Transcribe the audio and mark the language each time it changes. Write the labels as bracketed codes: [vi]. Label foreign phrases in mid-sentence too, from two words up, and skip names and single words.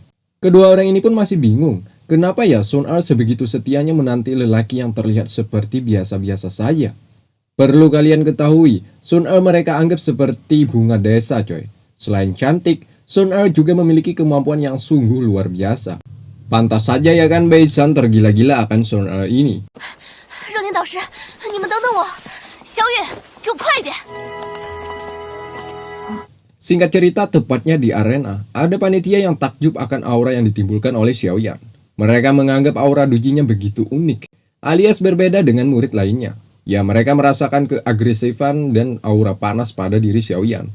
[id] Kedua orang ini pun masih bingung. Kenapa ya Sun Er sebegitu setianya menanti lelaki yang terlihat seperti biasa-biasa saja? Perlu kalian ketahui, Sun Er mereka anggap seperti bunga desa coy. Selain cantik, Sun Er juga memiliki kemampuan yang sungguh luar biasa. Pantas saja ya kan Beisan tergila-gila akan Sun Er ini. [zh] 热天导师，你们等等我，小雨，给我快点！ [id] Singkat cerita, tepatnya di arena, ada panitia yang takjub akan aura yang ditimbulkan oleh Xiaoyan. Mereka menganggap aura dujinya begitu unik, alias berbeda dengan murid lainnya. Ya, mereka merasakan keagresifan dan aura panas pada diri Xiaoyan.